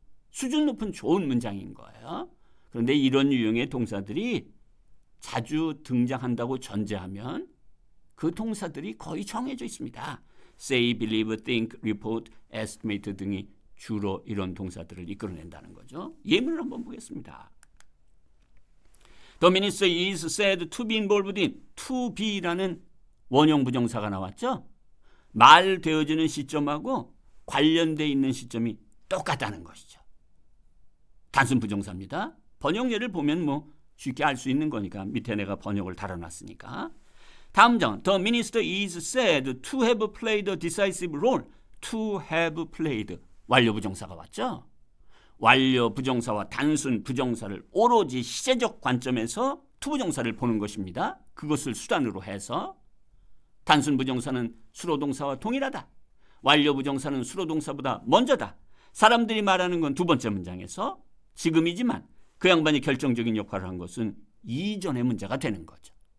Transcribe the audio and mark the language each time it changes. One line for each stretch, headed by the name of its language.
Korean: 수준 높은 좋은 문장인 거예요. 그런데 이런 유형의 동사들이 자주 등장한다고 전제하면 그 동사들이 거의 정해져 있습니다. say, believe, think, report, estimate 등이 주로 이런 동사들을 이끌어낸다는 거죠. 예문을 한번 보겠습니다.
English: The minister is said to be involved in, to be라는
Korean: 원형 부정사가 나왔죠. 말되어지는 시점하고 관련되어 있는 시점이 똑같다는 것이죠. 단순 부정사입니다. 번역 예를 보면 뭐 쉽게 알 수 있는 거니까 밑에 내가 번역을 달아놨으니까. 다음 장
English: The minister is said to have played a decisive role.
Korean: To have played 완료 부정사가 왔죠. 완료 부정사와 단순 부정사를 오로지 시제적 관점에서 to 부정사를 보는 것입니다. 그것을 수단으로 해서 단순 부정사는 수로동사와 동일하다. 완료 부정사는 수로동사보다 먼저다. 사람들이 말하는 건 두 번째 문장에서 지금이지만 그 양반이 결정적인 역할을 한 것은 이전의 문제가 되는 거죠.